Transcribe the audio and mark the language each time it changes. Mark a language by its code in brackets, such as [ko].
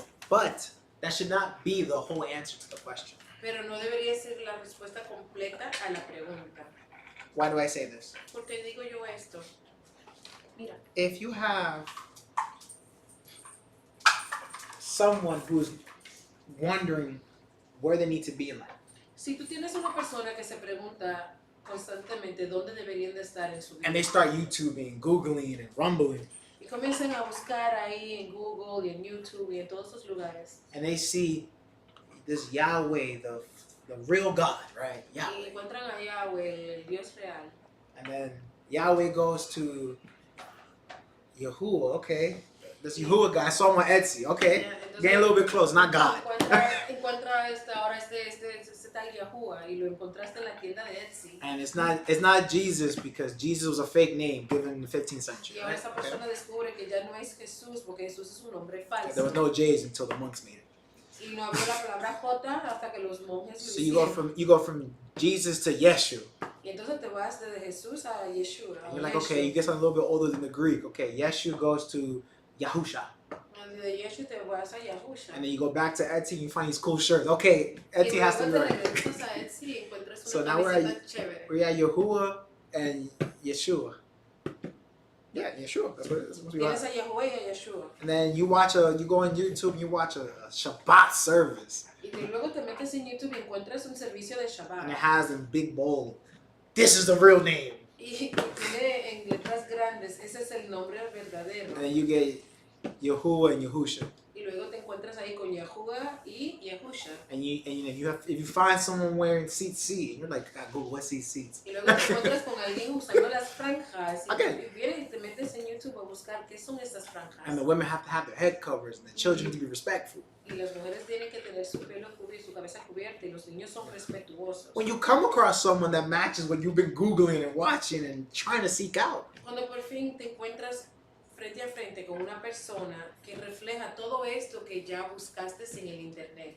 [en] But that should not be the whole answer to the question. [es] pero no debería ser la respuesta completa a la pregunta. [en] Why do I say this? [es] ¿Por qué digo yo esto? Mira, [en] If you have someone who's wondering where they need to be in life, [es] Si tú tienes una persona que se pregunta constantemente dónde deberían de estar en su vida [en] and they start YouTubing, Googling, and rumbling, [es] y comienzan a buscar ahí en Google y en YouTube y en todos esos lugares [en] and they see this Yahweh, the real God, right? [es] y [en] Yahweh. [es] encuentran a Yahweh, el Dios real, [en] And then Yahweh goes to Yahuwah, okay. This Yahuwah guy, I saw him on Etsy, okay. [es] entonces [en] Getting a little bit close, not God. [es] encuentra ahora este tal Yahuwah y lo encontraste en la tienda de Etsy [en] And it's not Jesus, because Jesus was a fake name given in the 15th century. [es] y ahora [en] Right? [es] esa [en] Okay. [es] persona descubre que ya no es Jesús porque Jesús es un nombre [en] There was [es] falso [en] no J's until the monks made it. [es] y no habló la palabra J hasta que los monjes lo [en] So you go from Jesus to Yeshu. [es] y entonces te vas desde Jesús a Yeshua. [en] And you're like, okay, you get something a little bit older than the Greek. Okay, Yeshu goes to Yahusha. De Yeshua te vas a Yahusha. And then you go back to Etsy and you find these cool shirts. Okay, Etsy has to be right. So now we're at Yahuwah and Yeshua. Yeah, Yeshua. That's what we [es] Tienes [en] are. [es] a Yahuwah y a Yeshua. [en] And then you go on YouTube and you watch a Shabbat service. [es] Y luego te metes en YouTube y encuentras un servicio de Shabbat. [en] And it has in big bold, this is the real name. [es] Y tiene en letras grandes, ese es el nombre verdadero. [en] And then you get Yahuwah and Yahusha. [es] Y luego te encuentras ahí con Yahuwah y Yahusha. [en] And if you find someone wearing CC, and you're like, God, Google, what's these seats? [es] Y luego te encuentras con alguien usando las franjas. Y [en] Okay. [es] vienes y te metes en YouTube a buscar qué son estas franjas. [en] And the women have to have their head covers, and the children need to be respectful. [es] Y las mujeres tienen que tener su pelo cubierto, su cabeza cubierta, y los niños son respetuosos. [en] When you come across someone that matches what you've been Googling and watching and trying to seek out, [es] Cuando por fin te encuentras frente a frente con una persona que refleja todo esto que ya buscaste en el internet